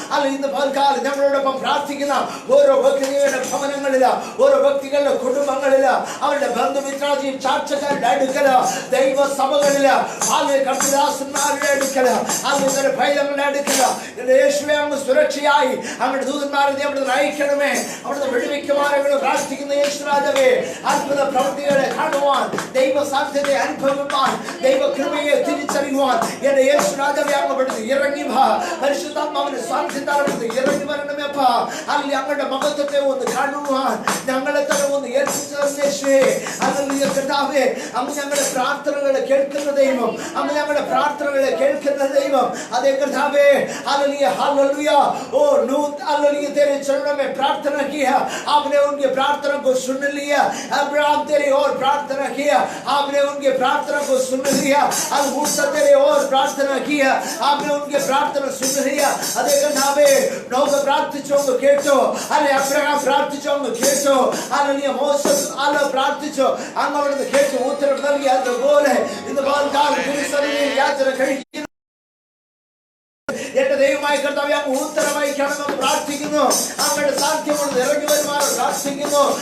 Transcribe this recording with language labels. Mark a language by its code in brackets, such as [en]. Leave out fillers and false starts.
[ml] അല്ലെങ്കിൽ ഇന്ന് പകൽക്കാലം ഞങ്ങളോടൊപ്പം പ്രാർത്ഥിക്കുന്ന ഓരോ ഭവനങ്ങളില് ഓരോ വ്യക്തികളുടെ കുടുംബങ്ങളില് അവരുടെ ബന്ധുമിത്രാദി ചാർച്ചക്കാരുടെ അടുക്കല് ദൈവ സഭകളില് കർത്തദാസന്മാരുടെ അടുക്കല് അവരുടെ ഭൈതങ്ങളുടെ അടുക്കല് യേശുവേ അങ്ങ് സുരക്ഷയായി അങ്ങയുടെ ദൂതന്മാരെ അവിടുന്ന് നയിക്കണമേ, അവിടുന്ന് വിടുവിക്കുമാരെങ്കിലും പ്രാർത്ഥിക്കുന്ന യേശു രാജാവേ അത്ഭുത പ്രവൃത്തികളെ കാണുവാൻ, ദൈവ സാധ്യതയെ അനുഭവിപ്പാൻ, ദൈവ കൃപയെ തിരിച്ചറിയുവാൻ എന്റെ യേശു രാജാവേ അങ്ങ് അവിടുന്ന് ഇറങ്ങി വാ। പരിശുദ്ധാത്മാവിന്റെ സാന്നിധ്യത്താൽ അവിടുന്ന് ഇറങ്ങി വരണമേ അപ്പാ। അല്ലെങ്കിൽ അങ്ങയുടെ മഹത്വത്തെ ഒന്ന് കാണുവാൻ ഞങ്ങളെ തന്നെ ഒന്ന് ഏൽപ്പിച്ചു യേശുവേ। ഹല്ലേലൂയ കർത്താവേ അങ്ങ് ഞങ്ങളുടെ പ്രാർത്ഥനകളെ കേൾക്കുന്ന ദൈവം, അങ്ങ് ഞങ്ങളുടെ പ്രാർത്ഥനകളെ കേൾക്കുന്ന ദൈവം। അതേ കർത്താവേ [hi] हालेलुया हालेलुया ओ नूत हालेलुया तेरे चरणों में प्रार्थना किया, आपने उनकी प्रार्थना को सुन लिया। अब्राहम तेरी ओर प्रार्थना किया, आपने उनकी प्रार्थना को सुन लिया। अब मूसा तेरे ओर प्रार्थना किया, आपने उनकी प्रार्थना सुन लिया। [ml] അതേ കർത്താവേ നോഹ പ്രാർത്ഥിച്ചോന്ന് കേട്ടോ, അല്ലെ അബ്രഹാം പ്രാർത്ഥിച്ചോന്ന് കേട്ടോ, ഹല്ലേലൂയ മോശസ് പ്രാർത്ഥിച്ചോ അങ്ങ് അവിടുന്ന് കേട്ടു ഉത്തരം നൽകി. അതുപോലെ ഇന്ന് പകൽക്കാലം തിരുസന്നിധിയിൽ യാചന കഴിക്കുന്നു. എന്റെ ദൈവമായ കർത്താവേ, അങ്ങ് ഉത്തരമായി കാണുമെന്ന് പ്രാർത്ഥിക്കുന്നു. അങ്ങയുടെ സാധ്യമുള്ളത് ഇറങ്ങി വരുവാൻ പ്രാർത്ഥിക്കുന്നു.